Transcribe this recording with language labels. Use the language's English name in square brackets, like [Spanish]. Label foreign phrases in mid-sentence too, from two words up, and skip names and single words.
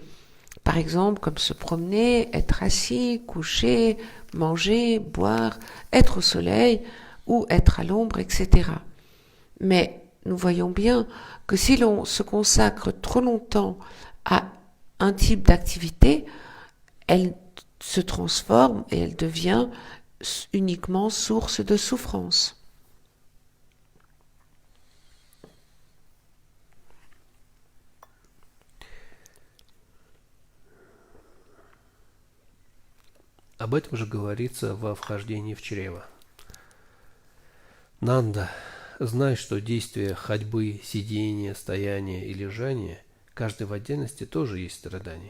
[French] Par exemple, comme se promener, être assis, coucher, manger, boire, être au soleil ou être à l'ombre, etc. Mais nous voyons bien que si l'on se consacre trop longtemps à un type d'activité, elle se transforme et elle devient uniquement source de souffrance. [Russian] Об этом же говорится во вхождении в чрево. Нанда, знай, что действие ходьбы, сидения, стояния и лежания, каждый в отдельности тоже есть страдание.